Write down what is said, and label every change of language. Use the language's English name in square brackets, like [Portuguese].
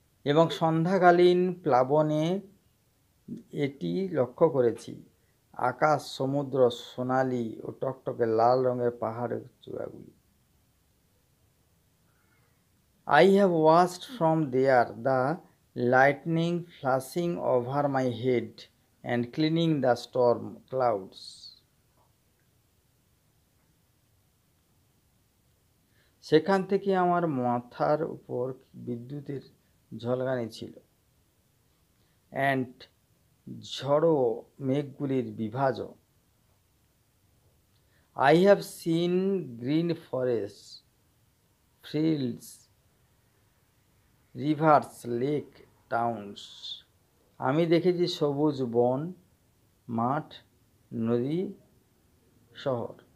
[Bangla] এবং সন্ধ্যাকালীন প্লাবনে এটি লক্ষ্য করেছি, আকাশ, সমুদ্র, সোনালী ও টকটকে লাল রঙের পাহাড়ের চূড়াগুলি। [English] I have watched from there the lightning flashing over my head and cleaning the storm clouds. [Bangla] সেখান থেকে আমার মাথার উপর বিদ্যুতের ঝলকানি ছিল, [English] and [Bangla] ঝড়ো মেঘগুলির বিভাজন। [English] I have seen green forests, fields, rivers, lake, towns. [Bangla] আমি দেখেছি সবুজ বন, মাঠ, নদী, শহর।